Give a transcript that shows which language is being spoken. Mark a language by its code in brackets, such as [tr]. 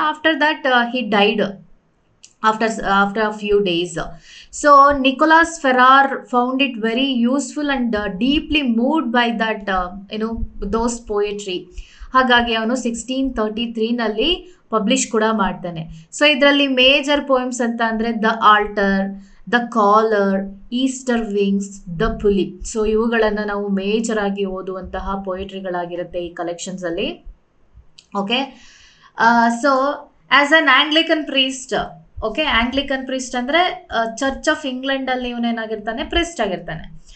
[en] After that he died after a few days. So Nicholas Ferrar found it very useful and deeply moved by that those poetry. [kn] ಹಾಗಾಗಿ ಅವನು 1633ನಲ್ಲಿ publish ಕೂಡ ಮಾಡ್ತಾನೆ. So ಇದರಲ್ಲಿ major poems ಅಂತ ಅಂದರೆ the altar, the collar, Easter wings, the ಪುಲಿ. So ಇವುಗಳನ್ನು ನಾವು ಮೇಜರ್ ಆಗಿ ಓದುವಂತಹ ಪೋಯಟ್ರಿಗಳಾಗಿರುತ್ತೆ ಈ ಕಲೆಕ್ಷನ್ಸಲ್ಲಿ. Okay, so [en] as an Anglican priest, [kn] okay, Anglican priest ಅಂದರೆ ಚರ್ಚ್ ಆಫ್ ಇಂಗ್ಲೆಂಡಲ್ಲಿ ಇವನೇನಾಗಿರ್ತಾನೆ, ಪ್ರೀಸ್ಟ್ ಆಗಿರ್ತಾನೆ.